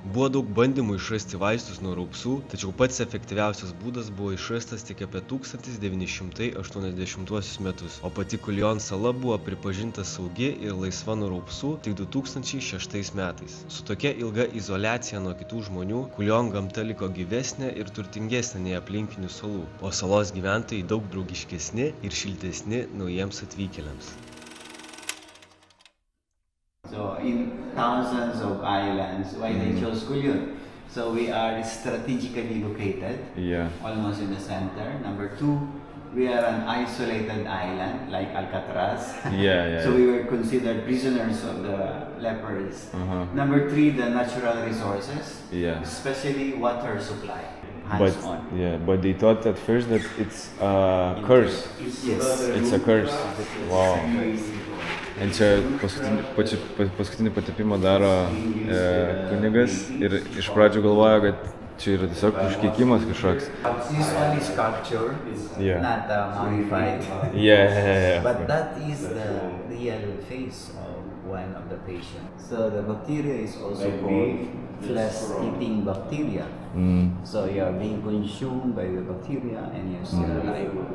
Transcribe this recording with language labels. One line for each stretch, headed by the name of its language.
Lithuanian: Buvo daug bandymų išrasti vaistus nuo raupsų, tačiau pats efektyviausias būdas buvo išrastas tik apie 1980 metus, o pati Kulion sala buvo pripažinta saugi ir laisva nuo raupsų tik 2006 metais. Su tokia ilga izoliacija nuo kitų žmonių, Kulion gamta liko gyvesnė ir turtingesnė nei aplinkinių salų, o salos gyventojai daug draugiškesni ir šiltesni naujiems atvykėliams.
English: So in thousands of islands, why they chose Kulion? So we are strategically located, almost in the center. Number 2, we are an isolated island like Alcatraz. So we were considered prisoners of the lepers. Number 3, the natural resources, especially water supply. But they thought at first that it's a curse. Yes. It's a curse. Wow.
Lithuanian: Ir čia paskutinį patepimą daro kunigas ir iš pradžių galvoja, kad čia yra tiesiog užkeikimas kažkoks.
English: This one is sculpture, not mummified. But that is the real face of one of the patients. So the bacteria is also called flesh-eating bacteria. So you are being consumed by the bacteria and you're still alive.